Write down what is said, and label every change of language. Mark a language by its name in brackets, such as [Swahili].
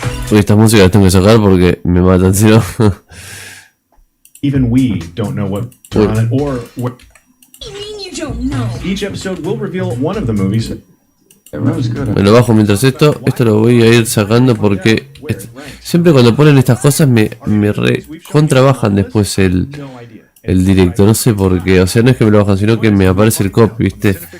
[Spanish] Esta música la tengo que sacar porque me matan, si no. [English] Even we don't know what on it or what. You mean you don't know? Each episode will reveal one of the movies. [Spanish] Me lo bajo mientras esto lo voy a ir sacando porque siempre cuando ponen estas cosas me contrabajan después el directo, no sé por qué, o sea, no es que me lo bajan, sino que me aparece el copy, ¿viste?